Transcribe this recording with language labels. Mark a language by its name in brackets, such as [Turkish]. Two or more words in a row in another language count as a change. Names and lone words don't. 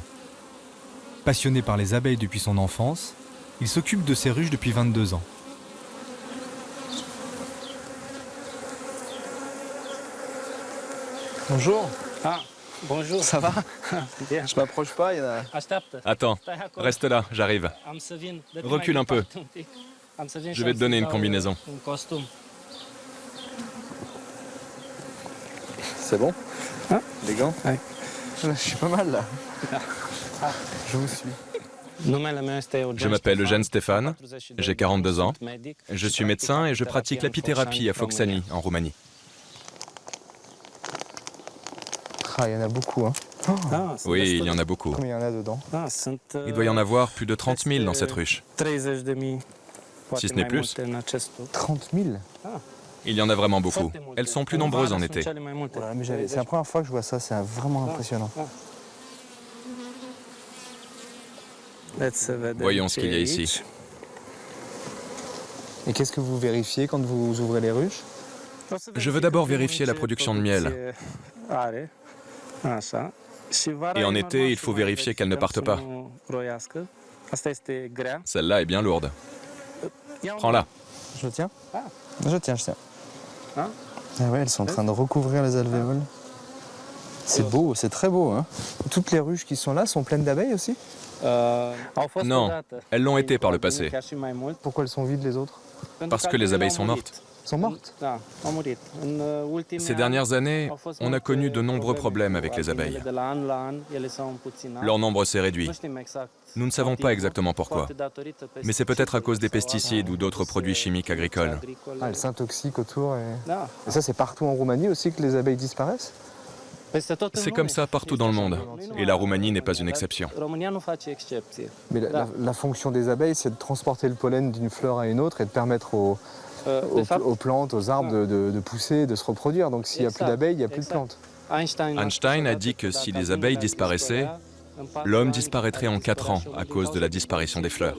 [French] Passionné par les abeilles depuis son enfance, il s'occupe de ses ruches depuis 22 ans. Bonjour, Ah, bonjour. ça va? Bien. Je m'approche pas, il y en a... [Romanian] Așteaptă. [French] Attends, reste là, j'arrive. [Romanian] Am să vin. [French] Recule un peu. Je vais te donner une combinaison. Un costume. C'est bon? Ah. Les gants? Ouais. Je suis pas mal là. Je vous suis. [Romanian] Numele meu este Eugen [French] Je m'appelle Eugène Stéphane, 42 j'ai 42 ans. [Romanian] sunt medic [French] Je [Romanian] și [French] suis médecin et je [Romanian] practic [French] pratique l'apithérapie à Focșani, en Roumanie. Ah, il y en a beaucoup, hein. [Romanian] Ah, sunt [French] Oui, [Romanian] destul [French] il y en a beaucoup. Combien il y en a dedans? [Romanian] Ah, sunt, [French] Il doit y en avoir plus de 30 000 dans cette ruche. [Romanian] 30.000, poate [French] Si ce n'est [Romanian] mai [French] plus. [Romanian] multe în acest loc. [French] 30 000? Il y en a vraiment beaucoup. [Romanian] Foarte multe. [French] Elles sont plus [Romanian] În [French] nombreuses [Romanian] vară [French] en [Romanian] sunt [French] été. [Romanian] cele mai multe. [French] Voilà, mais c'est la première fois que je vois ça, c'est vraiment impressionnant. [Romanian] Haideți să vedem [French] Voyons ce [Romanian] ce [French] qu'il y a [Romanian] e [French] ici. [Romanian] aici. [French] Et qu'est-ce que vous vérifiez quand vous ouvrez les ruches? [Romanian] O să [French] Je veux [Romanian] verific [French] d'abord [Romanian] în primul [French] vérifier la [Romanian] ce [French] production de miel. [Romanian] producție Are. Așa. Și vara [French] Et en [Romanian] e [French] été, [Romanian] normal [French] il [Romanian] să [French] faut [Romanian] mai [French] vérifier qu'elle ne [Romanian] verificăm [French] parte [Romanian] să [French] pas. [Romanian] nu roiască. Asta este grea. [French] Celle-là est bien lourde. [Romanian] Ia un- [French] Prends-la. Je tiens? Ah. Je tiens, je tiens. Ah. Ah ouais, elles sont en train de recouvrir les alvéoles. C'est beau, c'est très beau, hein. Toutes les ruches qui sont là sont pleines d'abeilles aussi? [Romanian] Au fost [French] Non, [Romanian] odată. [French] elles l'ont été par le passé. [Romanian] Chiar și mai mult. [French] Pourquoi elles sont vides les autres? [Romanian] Pentru [French] Parce [Romanian] că [French] que les [Romanian] altele [French] abeilles sont [Romanian] au [French] mortes. [Romanian] murit. [French] Sont mortes? [Romanian] Da, au murit. În ultimii [French] Ces [Romanian] ani [French] dernières années, [Romanian] au fost [French] on a [Romanian] multe [French] connu de nombreux [Romanian] probleme [French] problèmes [Romanian] cu [French] avec les [Romanian] albinele. [French] abeilles. [Romanian] De la an la an, ele s-au împuținat. [French] Leur nombre s'est [Romanian] Nu [French] réduit. [Romanian] știm exact [French] Nous ne savons pas [Romanian] motivul, [French] exactement pourquoi. [Romanian] poate datorită [French] Mais c'est peut-être à cause des [Romanian] pesticidelor [French] pesticides ou d'autres produits chimiques agricoles. Ah, elles s'intoxiquent autour et... [Romanian] Da. [French] Et ça, c'est partout en Roumanie aussi que les abeilles disparaissent? [Romanian] Peste tot în [French] C'est [Romanian] lume. [French] comme ça partout dans le monde. Et la Roumanie n'est pas une exception. [Romanian] România nu face excepție. [French] Mais la fonction des abeilles, c'est de transporter le pollen d'une fleur à une autre et de permettre [Romanian] De fapt, [French] aux plantes, aux arbres de pousser, de se reproduire. Donc s'il n'y a plus [Romanian] Exact, [French] d'abeilles, il n'y a plus de [Romanian] exact. [French] plantes. Einstein a dit que si les abeilles disparaissaient, l'homme disparaîtrait en 4 ans à cause de la disparition des fleurs.